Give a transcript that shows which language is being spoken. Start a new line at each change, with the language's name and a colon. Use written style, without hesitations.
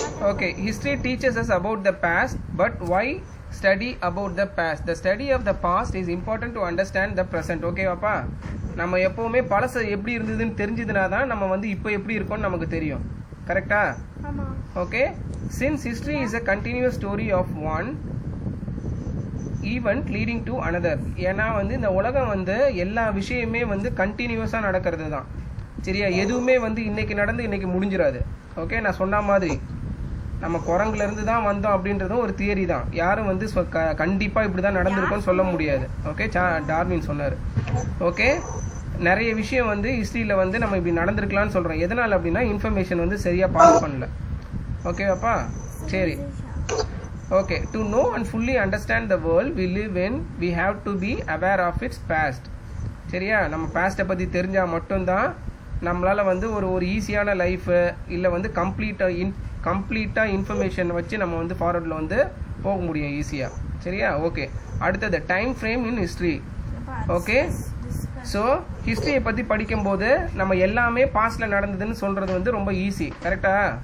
English: Okay, history teaches us about the past, but why study about the past? The study of the past is important to understand the present.
Tamil: Okay வாப்பா, நம்ம எப்பவுமே பழச எப்படி இருந்ததுன்னு தெரிஞ்சதுனா தான் நம்ம வந்து இப்போ எப்படி இருக்கோம்னு நமக்கு தெரியும். கரெக்டா? ஆமா.
English: Okay, since history is a continuous story of one event leading to another.
Tamil: ஏன்னா வந்து இந்த உலகம் வந்து எல்லா விஷயமே வந்து கண்டினியூஸாக நடக்கிறது தான். சரியா? எதுவுமே வந்து இன்னைக்கு நடந்து இன்னைக்கு முடிஞ்சிடாது. ஓகே, நான் சொன்ன மாதிரி நம்ம குரங்குலேருந்து தான் வந்தோம் அப்படின்றதும் ஒரு தியரி தான். யாரும் வந்து கண்டிப்பாக இப்படி தான் நடந்திருக்கும்னு சொல்ல முடியாது. ஓகே, டார்வின் சொன்னார். ஓகே, நிறைய விஷயம் வந்து ஹிஸ்ட்ரியில் வந்து நம்ம இப்படி நடந்திருக்கலாம்னு சொல்கிறோம். எதனால் அப்படின்னா இன்ஃபர்மேஷன் வந்து சரியாக பாஸ் பண்ணல. ஓகேவாப்பா? சரி.
English: Okay, to know and fully understand the world we live in, we have to be aware of its past.
Tamil: சரியா? நம்ம பாஸ்ட்டை பற்றி தெரிஞ்சால் மட்டும்தான் நம்மளால் வந்து ஒரு ஈஸியான லைஃபு இல்லை வந்து கம்ப்ளீட்டாக இன்ஃபர்மேஷன் வச்சு நம்ம வந்து ஃபார்வர்டில் வந்து போக முடியும் ஈஸியாக. சரியா? ஓகே, அடுத்தது
English: Time frame in history.
Tamil: ஓகே, ஸோ ஹிஸ்ட்ரியை பற்றி படிக்கும்போது நம்ம எல்லாமே பாஸ்டில் நடந்ததுன்னு சொல்கிறது வந்து ரொம்ப ஈஸி. கரெக்டா?